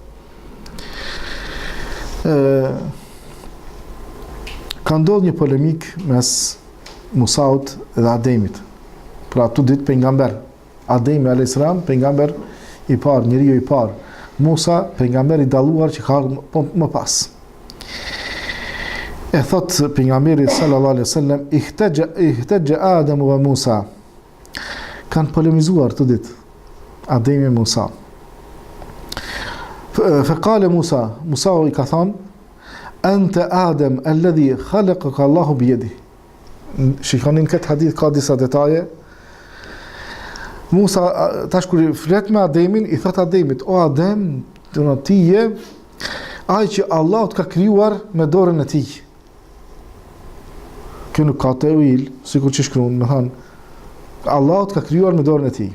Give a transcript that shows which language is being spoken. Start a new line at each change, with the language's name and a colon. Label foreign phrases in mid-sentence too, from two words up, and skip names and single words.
Albanian: Ka ndodhur një polemik mes Musaut dhe Ademit. Pra tu ditë pejgamber. Ademi
Arabic: عليه السلام
Albanian: pejgamber i parë, njeriu i parë. Musa, pejgamberi i dalluar që ka ardhur më pas. E thot pejgamberi
Arabic: صلى الله عليه وسلم, احتج آدم وموسى.
Albanian: Kanë polemizuar të ditë Ademi e Musa. Faqala Musa i ka thonë,
Arabic: أنت آدم الذي خلقك الله بيده.
Albanian: Shikonin këtë hadith ka disa detaje. Musa, tash kur flet me Ademin, i thot Ademit, o Adem, ti je ai që Allah të ka krijuar me dorën e tij. Kjo nuk ka tevil, sikur që shkruan, më thënë, Allah të ka krijuar me dorën e tij.